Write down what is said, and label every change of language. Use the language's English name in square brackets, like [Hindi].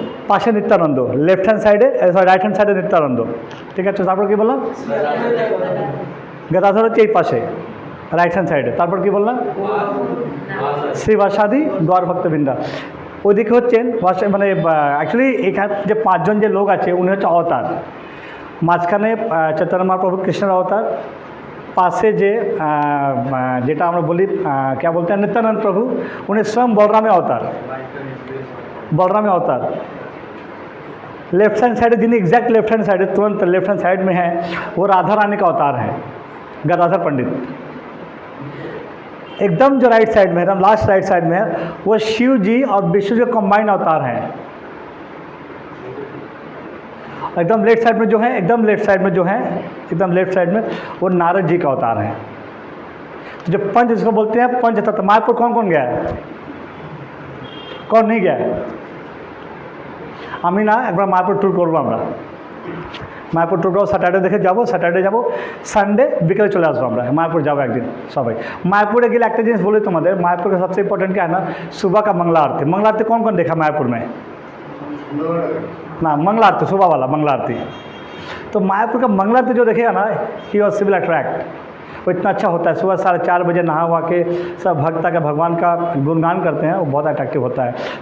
[Bangla] পাশে Nityananda, left hand সাইডে right hand সাইডে নিত্যানন্দ, ঠিক আছে? তারপর কি বললাম? গদাধর হচ্ছে এই পাশে রাইট হ্যান্ড সাইডে। তারপর কি বললাম? শ্রীবাসাদি গৌর ভক্তবৃন্দা। ওইদিকে হচ্ছেন মানে অ্যাকচুয়ালি এখানে যে পাঁচজন যে লোক আছে উনি হচ্ছে অবতার। [Hindi] মাঝখানে চৈতন্য মহাপ্রভু কৃষ্ণের অবতার, [Bangla] पासे जे जेटा আমরা বলি [Hindi] क्या बोलते हैं नित्यानंद प्रभु, उन्हें स्वयं बलराम अवतार लेफ्ट हैंड साइड जिन्हें एग्जैक्ट लेफ्ट हैंड साइड तुरंत लेफ्ट हैंड साइड में है वो राधा रानी का अवतार है, गदाधर पंडित। एकदम जो राइट साइड में एकदम लास्ट राइट साइड में है वो शिव जी और विष्णु जी कंबाइंड अवतार हैं। एकदम लेफ्ट साइड में जो है एकदम लेफ्ट साइड में वो नारद जी का अवतार है। तो जब पंच इसको बोलते हैं पंच तत्व। मायापुर कौन कौन गया है, कौन नहीं गया है? [Bangla] আমি না একবার মায়াপুর ট্যুর করবো আমরা, মায়াপুর ট্যুর করবো, স্যাটারডে দেখে যাবো, স্যাটারডে যাবো, সানডে বিকেলে চলে আসবো আমরা मायापुर যাবো একদিন সবাই। मायापुर গেলে একটা জিনিস বলি তোমাদের, [Hindi] मायापुर का सबसे इम्पोर्टेंट क्या है ना, सुबह का मंगला आरती कौन कौन देखा मायापुर में? ना मंगला आरती सुबह वाला मंगला आरती। तो मायापुर का मंगला आरती जो देखेगा ना [English] he was civil attract, [Hindi] वो इतना अच्छा होता है। सुबह 4:30 बजे नहा हुआ के सब भक्त का भगवान का गुणगान करते हैं, वो बहुत अट्रैक्टिव होता है।